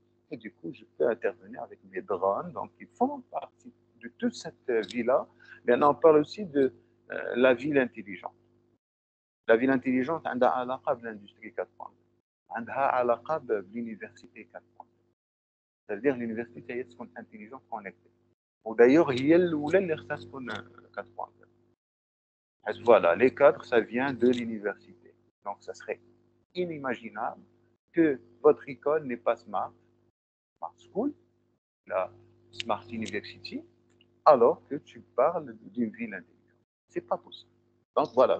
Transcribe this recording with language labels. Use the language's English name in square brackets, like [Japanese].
[French] Et du coup, je peux intervenir avec mes drones, donc ils font partie de toute cette vie-là. Maintenant, on parle aussi de la ville intelligente. La ville intelligente, elle a [Arabic] علاقة [French] بالindustrie 4.0. Elle a [Arabic] علاقة [French] بالuniversité 4.0. C'est-à-dire l'université [Arabic] هي تكون [French] intelligente connectée. [Arabic] ودايوغ هي الأولى اللي خصها تكون 4.0. [French] Voilà, les cadres, ça vient de l'université. Donc, ça serait inimaginable que votre école n'est pas smart, smart school, la smart university, alors que tu parles d'une ville intelligente. C'est pas possible. Donc, voilà.